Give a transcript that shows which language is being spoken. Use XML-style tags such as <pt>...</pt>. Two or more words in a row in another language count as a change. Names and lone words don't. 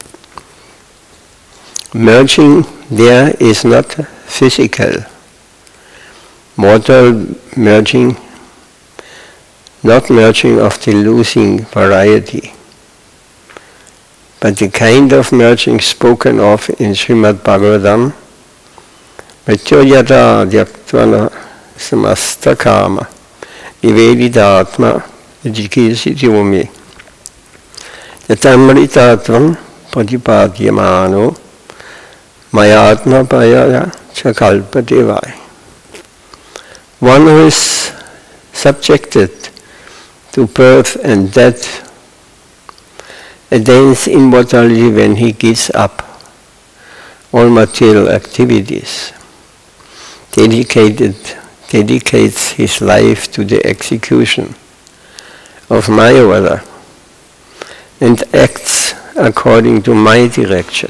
<en>Merging there is not physical, mortal merging, not merging of the losing variety, but the kind of merging spoken of in Srimad Bhagavatam,</en> <sa>Mrityoyata Dhyaktva Samasta Kama Niveditatma Jikisityumi Yatamritatvam Pratipadyamano Mayatma Payaya Chakalpadevai.</sa> <en>One who is subjected to birth and death attains immortality when he gives up all material activities, dedicates his life to the execution of my order, and acts according to my direction.</en>